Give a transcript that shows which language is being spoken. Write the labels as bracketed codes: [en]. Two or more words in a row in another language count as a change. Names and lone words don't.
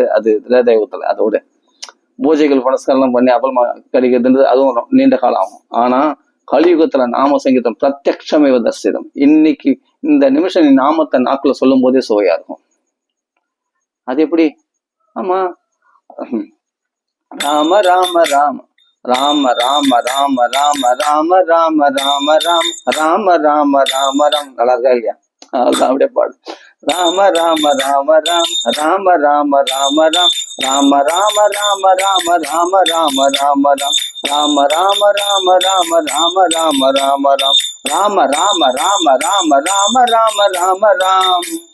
[ta] அது திரேதாயுகத்துல. அதோட பூஜைகள் புனஸ்காரம் பண்ணி அப்புறமா கிடைக்கிறதுன்றது அதுவும் நீண்ட காலம் ஆகும். ஆனா கலியுகத்துல நாம சங்கீதம் பிரத்யக்ஷமே தரிசிதம். இன்னைக்கு இந்த நிமிஷம் நீ நாமத்தை நாக்குல சொல்லும் போதே சுவையா இருக்கும். அது எப்படி? ஆமா, ராம ராம ராம ராம ராம ராம ராம ராம ராம ராம ராம் ராம ராம ராம ராம். நல்லா இருக்கா இல்லையா? அதுதான் அப்படியே பாடு. ராம ராம ராம ராம் ராம ராம ராம ராம் ராம ராம ராம ராம ராம ராம ராம ராம் ராம ராம ராம ராம ராம ராம ராம ராம் ராம ராம ராம ராம ராம ராம ராம ராம்